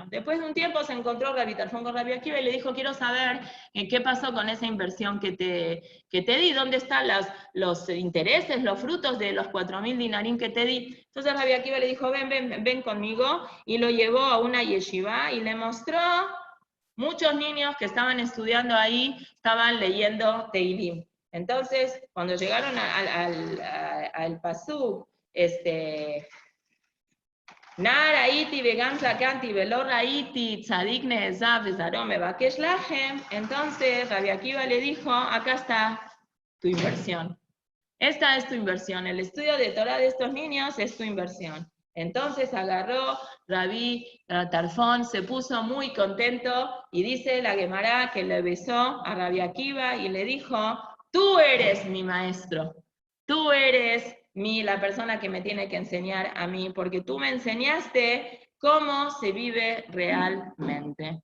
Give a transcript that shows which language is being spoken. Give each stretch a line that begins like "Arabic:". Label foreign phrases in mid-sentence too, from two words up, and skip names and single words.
Spanish: Después de un tiempo se encontró Rabbi Tarfon con Rabbi Akiva y le dijo, quiero saber qué pasó con esa inversión que te di, dónde están los intereses, los frutos de los 4.000 dinarim que te di. Entonces Rabbi Akiva le dijo, ven conmigo, y lo llevó a una yeshiva y le mostró muchos niños que estaban estudiando ahí, estaban leyendo Teilim. Entonces, cuando llegaron al pasuk,
Hebrew: נער הייתי וגם זקנתי ולא ראיתי צדיק נעזב וזרעו מבקש לחם.
Spanish: Entonces Rabbi Akiva le dijo, acá está tu inversión. Esta es tu inversión. El estudio de Torah de estos niños es tu inversión. Entonces agarró Rabbi Tarfon, se puso muy contento y dice la Gemara que le besó a Rabbi Akiva y le dijo, tú eres mi maestro, tú eres la persona que me tiene que enseñar a mí, porque tú me enseñaste cómo se vive realmente.